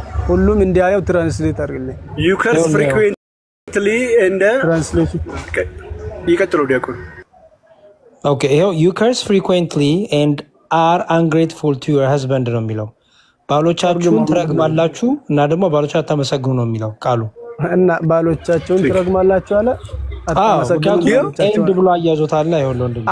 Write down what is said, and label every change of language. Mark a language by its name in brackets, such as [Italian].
[Amharic] ሁሉም እንዲያየው ትራንስሌት አድርግልኝ [English] you curse frequently and translation [Amharic] ይቀጥሉ ዲያቆን ኦኬ ይኸው [English] you curse frequently and are ungrateful to your husband [Amharic] ነው የሚለው ባሎቻችሁን ትረግማላችሁ እና ደግሞ ባሎቻችሁን አታመሰግኑ ነው የሚለው ቃሉ እና ባሎቻችሁን ትረግማላችሁ አለ አታመሰግኑ ኤንድ ብሎ አያዞታል አይሆን ወንድም